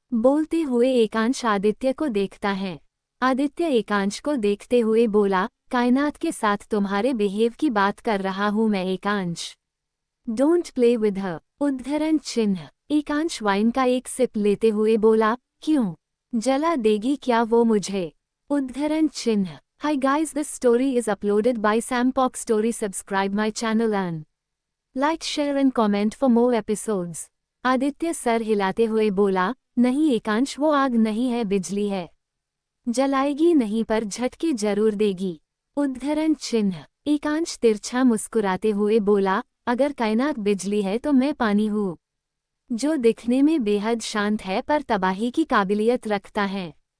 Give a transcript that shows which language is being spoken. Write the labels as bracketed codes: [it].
[hi] बोलते हुए एकांश आदित्य को देखता है। आदित्य एकांश को देखते हुए बोला, कायनात के साथ तुम्हारे बिहेव की बात कर रहा हूं मैं एकांश। [en] Don't play with her. [hi] उद्धरण चिन्ह। एकांश वाइन का एक सिप लेते हुए बोला, क्यों? जला देगी क्या वो मुझे? उद्धरण चिन्ह। [en] Hi guys, this story is uploaded by Sampok Story. Subscribe my channel and like, share and comment for more episodes. [hi] Aditya sir हिलाते हुए बोला, नहीं एकांश, वो आग नहीं है, बिजली है। जलाएगी नहीं पर झटके जरूर देगी। उद्धरण चिन्ह। एकांश तिरछा मुस्कुराते हुए बोला, अगर कायनात बिजली है तो मैं पानी हूँ, जो दिखने में बेहद शांत है पर तबाही की काबिलियत रखता है।